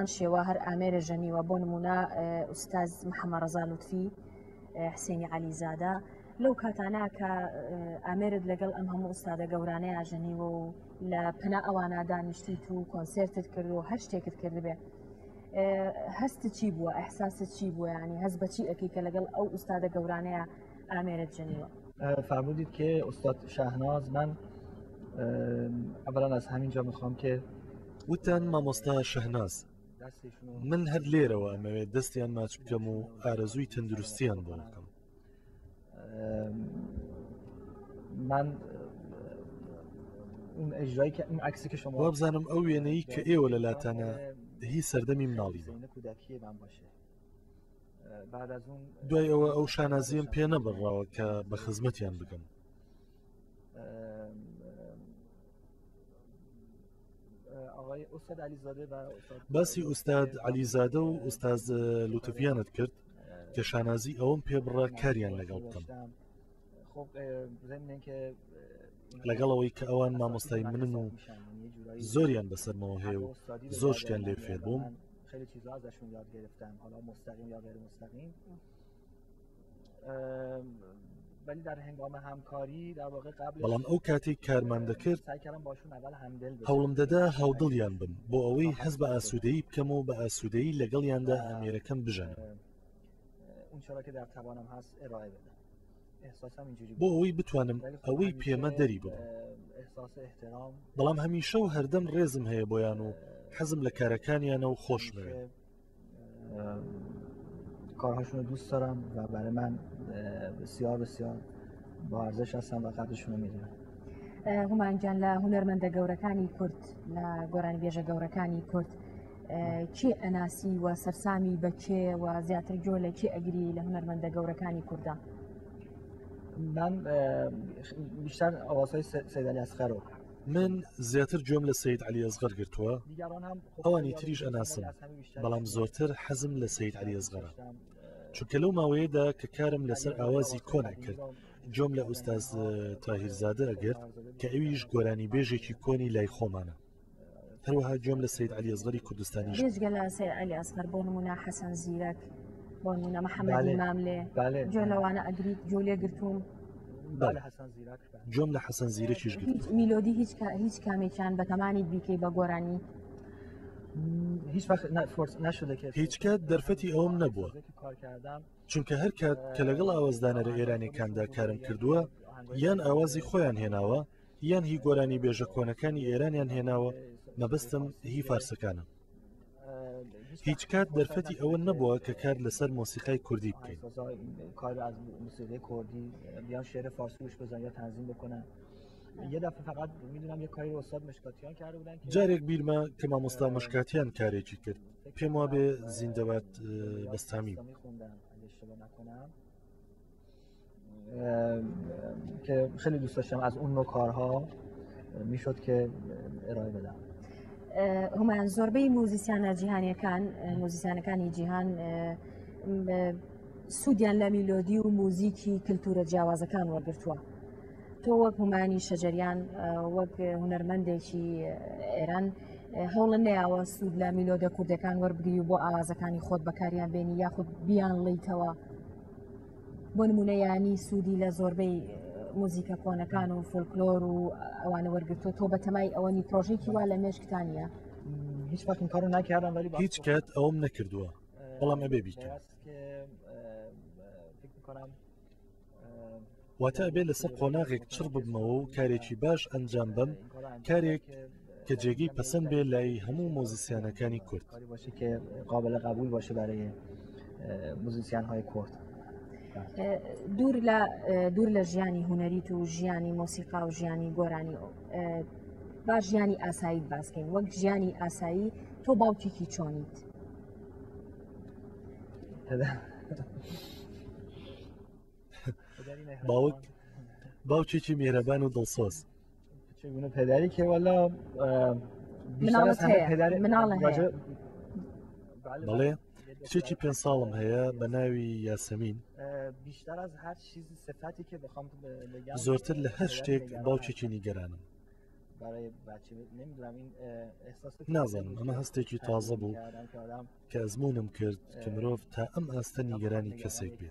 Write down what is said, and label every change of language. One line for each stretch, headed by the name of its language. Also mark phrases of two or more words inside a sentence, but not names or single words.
Central Kurdish: شێوە هەر ئامێرە ژەنیوە بۆ نمونە ئوستاز محەممەد ڕەزا لوتفی حسێنی عەلیزادە لەو کاتانە کە ئامێرت لەگەڵ ئەم هەموو ئوستادە گەورانەی ئاژەنیوە و لە پنا ئەوانە دانیشتیت و کۆنسێرتت کرد و هەر شتێکت کردبێ هەستت چی بووە ئەحساست چی بووە ینی هەست بەچی ئەەکەی کە لەگەڵ ئەو ئوستادە گەورانەیە ئامێرت ژەنیوە؟
Persian: فرمودید که استاد شهناز من اولا از همینجا میخوام که
Central Kurdish: وتان مامۆستا شەهناز من هەر لێرەوە ئەمەوێت دەستیان ماچ بکەم و ئارەزووی تەندروستیان بۆ بکەم.
Persian: من اون اجرایی که اون عکسی که شما
Central Kurdish: وابزانم ئەو وێنەی کە ئێوە لە لاتانە هی سەردەمی مناڵیوە. دوای ئەوە ئەو شانازیم پێ نەبڕاوە کە بە خزمەتیان بگەم. باسی ئوستاد عەلیزادە و ئوستاز لوتفیانت کرد کە شانازی ئەوم پێ بڕا کاریان لەگەڵ بکەم. لەگەڵەوەی کە ئەوان مامۆستای منن و زۆریان بەسەرمەوە هەیە و زۆر شتیان لێ فێر بووم.
Persian: خیلی چیزا ازشون یاد گرفتم حالا مستقیم یا غیر مستقیم. ولی در هنگام همکاری در واقع قبل
Central Kurdish: بەڵام ئەو کاتێک کارمان دەکرد
Persian: سعی کردم باشون اول همدل بشم
Central Kurdish: هەوڵم دەدا هاودڵیان بم بۆ ئەوەی حەز بە ئاسوودەیی بکەم و بە ئاسوودەیی لەگەڵیاندا ئەمێرەکەم بژەنم
Persian: اون چرا که در توانم هست ارائه بدم احساسم اینجوری
Central Kurdish: بۆ ئەوەی بتوانم ئەوەی پێمە دەری ببم
Persian: احساس احترام
Central Kurdish: بەڵام هەمیشە و هەردەم ڕێزم هەیە بۆیان و حەزم لە کارەکانیانە و خۆشمەوێت
Persian: کارهاشون رو دوست دارم و برای من بسیار بسیار با ارزش هستن و قدرشون رو میدونم.
Central Kurdish: هومانجان لە هونەرمەندە گەورەکانی کورد لە گۆرانی بێژە گەورەکانی کورد کێ ئەناسی و سەرسامی بە کێ و زیاتر جۆ لە کێ ئەگری لە هونەرمەندە گەورەکانی کووردا؟
Persian: من بیشتر ئاوازهای سید علی ئەسغەر رو
Central Kurdish: من زیاتر جۆم لە سید علی ئەسغەر گرتووە ئەوانی تریش ئەناسم بەڵام زۆرتر حەزم لە سید علی ئەسغەرە چونکە لەو ماوەیەدا کە کارم لەسەر ئاوازی کۆنا کرد جۆم لە ئوستاز تاهیرزادە ئەگرت کە ئەویش گۆرانی بێژێکی کۆنی لای خۆمانە هەروەها جۆم لە سید علی ئەسغەری کوردستانیش بێژگە لە سید علی ئەسغەر بۆ نمونە حەسەن زیرەک بۆ نمونە محەممەدی ماملێ جۆ لەوانە ئەگریت جۆ لێ گرتووم جۆم لە حەسەن زیرەکیش گرت میلۆدی هیچ کامێکیان بە تەمانی بیکەی بە گۆرانی
Persian: هیچ وقت نشده که
Central Kurdish: هیچ کات دەرفەتی ئەوم نەبووە چونکە هەر کات کە لەگەڵ ئاوازدانەرە ئێرانیەکاندا کارم کردووە یان ئاوازی خۆیان هێناوە یان هی گۆرانی بێژە کۆنەکانی ئێرانیان هێناوە مەبەستم هی فارسەکانە هیچ کات دەرفەتی ئەوە نەبووە کە کار لەسەر مۆسیقای کوردی بکەین
Persian: کار از موسیقی کردی بیان شعر فارسی گوش بزنن یا تنظیم بکنن یه دفعه فقط میدونم یه کاری استاد مشکاتیان کرده بودن که
Central Kurdish: جارێک بیرمە کە مامۆستا مشکاتیان کارێکی کرد پێم وا بێ زیندەبات بەستامی
Persian: که خیلی دوست داشتم از اون نوع کارها میشد که ارائه بدم
Central Kurdish: هەمان زۆربەی موزیسیانە جیهانیەکان موزیسیانەکانی جیهان سوودیان لە میلۆدی و موزیکی کللتورە جیاوازەکان وەرگرتووە تۆ وەک هومانی شەجەریان وەک هونەرمەندێکی ئێران هەوڵە نەیاوە سوود لە میلۆدە کوردەکان وەربگری و بۆ ئاوازەکانی خۆت بەکاریان بێنی یاخود بیان لەیتەوە بۆ نمونەیانی سوودی لە زۆربەی موزیکە کۆنەکان و فۆلکلۆر و ئەوانە وەرگرتووە تۆ بەتەمای ئەوەنی پرۆژێکی وا لە مێشکتانە هیچ وقت این کارو نکردم ولی هیچ کات ئەوم نەکردووە بەڵام ئەبێ بیکەم واتە ئەبێ لەسەر قۆناغێک چڕ ببمەوە و کارێکی باش ئەنجام بم کارێک کە جێگەی پەسەند بێ لای هەموو مۆزیسیانەکانی کورد
Persian: باشه که قابل قبول باشه برای موزیسین های کرد
Central Kurdish: دوور لە ژیانی هوەریت و ژیانی مۆسیقا و ژیانی گۆرانی با ژیانی ئاساییت باسکەین وەک ژیانی ئاسایی تۆ باوکێکی چۆنیت باوکێکی میهرەبان و دڵسۆز
Persian: چگونه پدری که والا
Central Kurdish: بەڵێ کچێکی 5 ساڵم هەیە بە ناوی یاسەمین زۆرتر لە هەر شتێک باوکێکی نیگەرانم نازانم ئەمە هەستێکی تازە بوو کە ئەزمونم کرد کە مرۆڤ تا ئەم ئاستە نیگەرانی کەسێک بێت